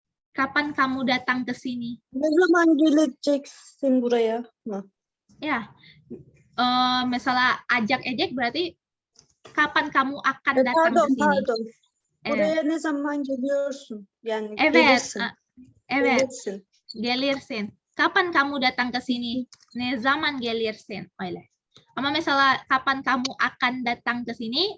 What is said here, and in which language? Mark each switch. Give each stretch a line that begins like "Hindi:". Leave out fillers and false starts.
Indonesian: Kapan kamu datang ke sini?
Turkish: Ne zaman geleceksin buraya?
Indonesian: Ya, misalnya ajak ejek berarti kapan kamu akan datang ke sini?
Turkish: Pardon. Buraya ne zaman geliyorsun? Yani Evet, gelirsin. evet, Gelirsin. gelirsin.
Indonesian: Kapan kamu datang ke sini?
Turkish: Ne zaman gelirsin? Öyle.
Indonesian: Ama misalnya kapan kamu akan datang ke sini?